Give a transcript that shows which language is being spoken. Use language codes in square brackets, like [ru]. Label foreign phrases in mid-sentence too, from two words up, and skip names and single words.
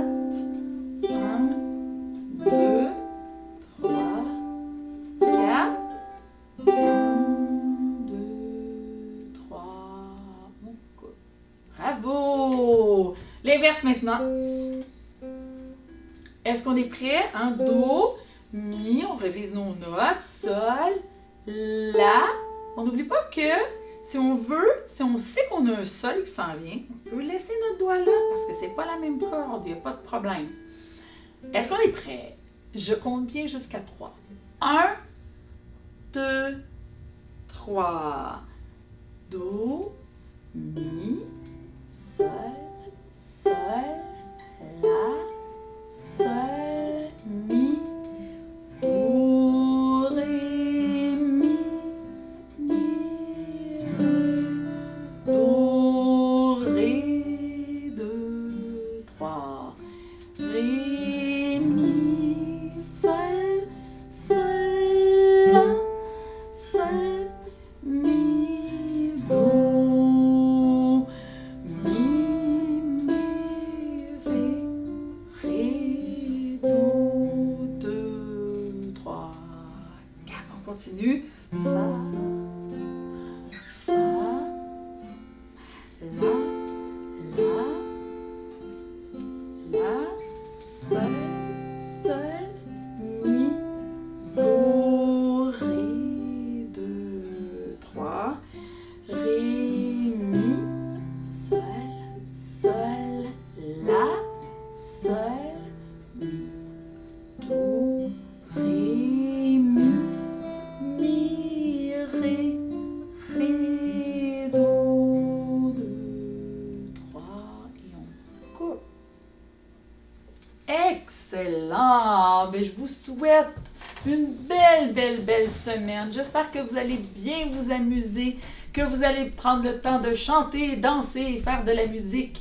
[fr] 1, 2, 3, 4. 1, 2, 3. Bravo! L'inverse maintenant. Est-ce qu'on est prêt? Hein? Do, mi, on révise nos notes. Sol, la. On n'oublie pas que si on veut, si on sait qu'on a un sol qui s'en vient, on peut laisser notre doigt là parce que c'est pas la même corde, il n'y a pas de problème. Est-ce qu'on est prêt? Je compte bien jusqu'à 3. 1, 2, 3. Do, mi, sol, sol, la, sol, mi, do, ré, mi, ré, do, ré, 2, 3, ré, mi, sol, sol, la, sol, mi, do, mi, ré, do, 2, 3, 4. On continue. Fa, fa, la, sol, sol, mi, do, ré, 2, 3, ré, mi, sol, sol, la, sol, mi, do, ré, mi, ré, do, 2, 3, et on coupe. Excellent! Ben, je vous souhaite une belle semaine. J'espère que vous allez bien vous amuser, que vous allez prendre le temps de chanter, danser et faire de la musique.